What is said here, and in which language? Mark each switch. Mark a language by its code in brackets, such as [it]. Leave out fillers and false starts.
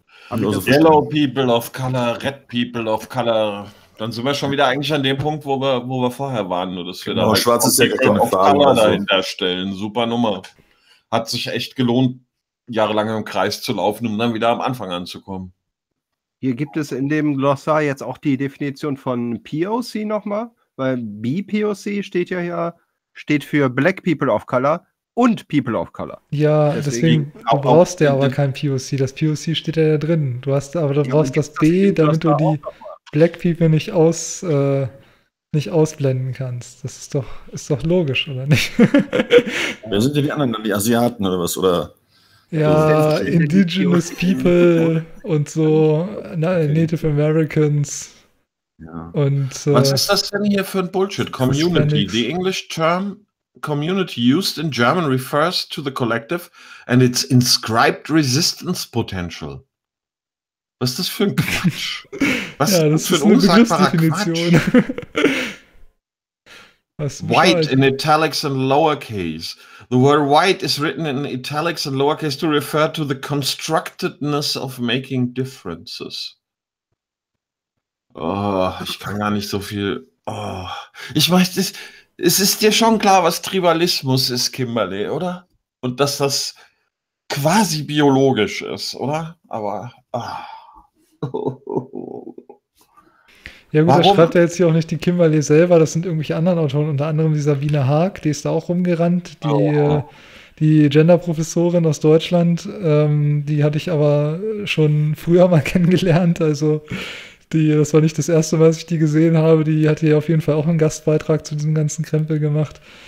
[en] Also Yellow People of Color, Red People of Color. [de] Dann sind wir schon wieder eigentlich an dem Punkt, wo wir vorher waren. Nur dass wir genau, da Schwarz ist ja keine Farbe. Dahinter stellen. Super Nummer. Hat sich echt gelohnt, jahrelang im Kreis zu laufen, um dann wieder am Anfang anzukommen. Hier gibt es in dem Glossar jetzt auch die Definition von POC nochmal, weil BPOC steht ja hier, steht für Black People of Color und People of Color. Ja, deswegen brauchst du ja aber kein POC. Das POC steht ja da drin. Du hast aber du brauchst das B, damit du die Black People nicht ausblenden kannst. Das ist doch logisch, oder nicht? Wer sind denn die anderen? Die Asiaten oder was? Oder? Ja, Indigenous People und so. Native Americans. Ja. Und, was ist das denn hier für ein Bullshit? Community. [en] The English term community used in German refers to the collective and its inscribed resistance potential. [de] Was ist das für ein Quatsch? Was ja, das für ist eine Begriffsdefinition. [en] White in italics and lowercase. The word white is written in italics and lowercase to refer to the constructedness of making differences. [de] Oh, ich kann gar nicht so viel. Oh. Ich weiß, es ist dir schon klar, was Tribalismus ist, Kimberley, oder? Und dass das quasi biologisch ist, oder? Aber. Oh. Ja gut, da schreibt ja jetzt hier auch nicht die Kimberley selber, das sind irgendwelche anderen Autoren, unter anderem die Sabine Haag, die ist da auch rumgerannt, die Gender-Professorin aus Deutschland, die hatte ich aber schon früher mal kennengelernt, also das war nicht das erste Mal, dass ich die gesehen habe, die hatte ja auf jeden Fall auch einen Gastbeitrag zu diesem ganzen Krempel gemacht.